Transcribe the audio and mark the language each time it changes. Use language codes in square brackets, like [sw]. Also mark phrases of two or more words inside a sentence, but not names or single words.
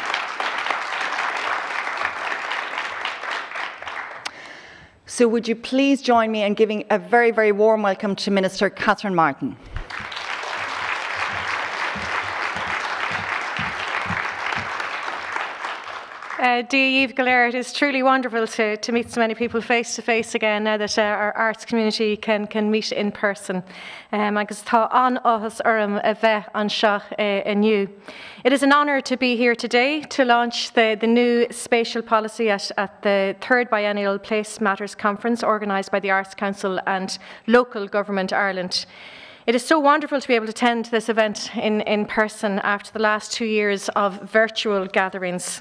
[en] So would you please join me in giving a very, very warm welcome to Minister Catherine Martin. Cllr, it is truly wonderful to meet so many people face to face again now that our arts community can meet in person. [ga] Agus tá an áthas orm a bheith anseo anew. [en] It is an honour to be here today to launch the new spatial policy at the 3rd Biennial Place Matters Conference organised by the Arts Council and Local Government Ireland. It is so wonderful to be able to attend this event in person after the last 2 years of virtual gatherings.